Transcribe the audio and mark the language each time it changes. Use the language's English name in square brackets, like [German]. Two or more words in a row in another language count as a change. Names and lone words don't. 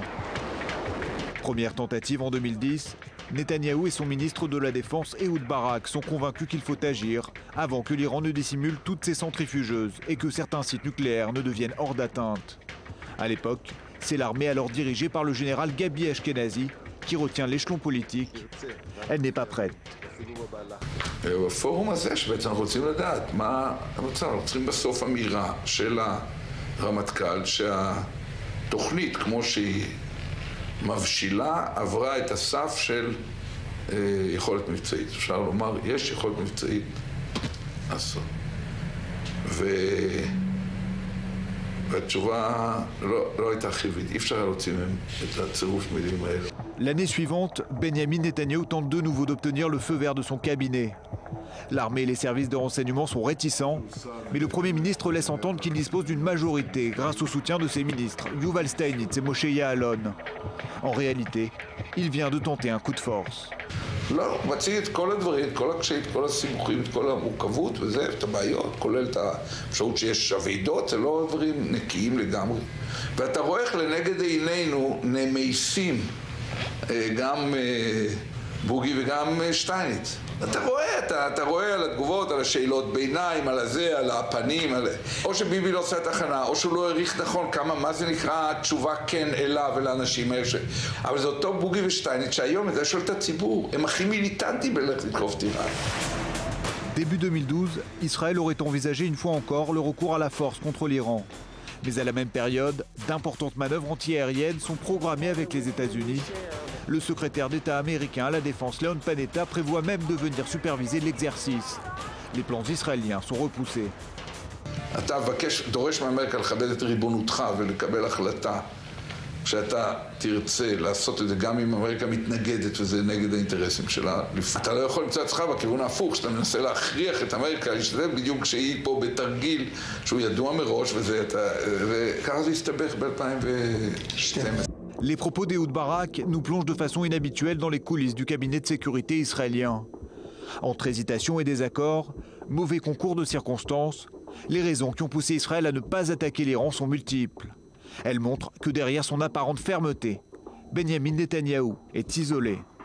[French] Première tentative en 2010, Netanyahou et son ministre de la Défense Ehud Barak sont convaincus qu'il faut agir avant que l'Iran ne dissimule toutes ses centrifugeuses et que certains sites nucléaires ne deviennent hors d'atteinte. À l'époque, c'est l'armée alors dirigée par le général Gabi Ashkenazi qui retient l'échelon politique. Elle n'est pas prête. [Hebrew] בפורום הזה שבעצם אנחנו רוצים לדעת מה המצב, אנחנו צריכים בסוף אמירה של הרמטכ"ל שהתוכנית כמו שהיא מבשילה עברה את הסף של יכולת מבצעית. אפשר לומר, יש יכולת מבצעית לעשות. והתשובה לא הייתה חיובית, אי אפשר להוציא מהם את הצירוף מילים האלה. [French] L'année suivante, Benyamin Netanyahou tente de nouveau d'obtenir le feu vert de son cabinet. L'armée et les services de renseignement sont réticents, mais le Premier ministre laisse entendre qu'il dispose d'une majorité grâce au soutien de ses ministres, Yuval Steinitz et Moshe Ya'alon. En réalité, il vient de tenter un coup de force. [Hebrew] לא, מציג את כל הדברים, את כל הקשיים, את כל הסימוכים, את כל המורכבות וזה, את הבעיות, כולל את האפשרות שיש שווידות, זה לא דברים נקיים לגמרי. ואתה רואה איך לנגד עינינו נמייסים גם בוגי וגם שטייניץ. אתה רואה על התגובות, על השאלות ביניים, על הזה, על הפנים, או שביבי לא עושה את הכנה, או שהוא לא העריך נכון מה זה נקרא תשובה כן אליו ולאנשים האלה. אבל זה אותו בוגי ושטייניץ שהיום זה שואל את הציבור, הם הכי מיליטנטים בלכת לתקוף את איראן. [French] Début 2012, Israël aurait envisagé une fois encore le recours à la force contre l'Iran. Mais à la même période, d'importantes manœuvres antiaériennes sont programmées avec les États-Unis. Le secrétaire d'État américain à la Défense, Leon Panetta, prévoit même de venir superviser l'exercice. Les plans israéliens sont repoussés. [Hebrew] אתה דורש מאמריקה לכבד את ריבונותך ולקבל החלטה שאתה תרצה לעשות את זה גם אם אמריקה מתנגדת וזה נגד האינטרסים שלה. אתה לא יכול למצוא עצמך בכיוון ההפוך, שאתה מנסה להכריח את אמריקה להשתתף בדיוק כשהיא פה בתרגיל שהוא ידוע מראש וככה זה הסתבך ב-2012. [French] Les propos d'Ehud Barak nous plongent de façon inhabituelle dans les coulisses du cabinet de sécurité israélien. Entre hésitation et désaccord, mauvais concours de circonstances, les raisons qui ont poussé Israël à ne pas attaquer l'Iran sont multiples. Elles montrent que derrière son apparente fermeté, Benyamin Netanyahou est isolé.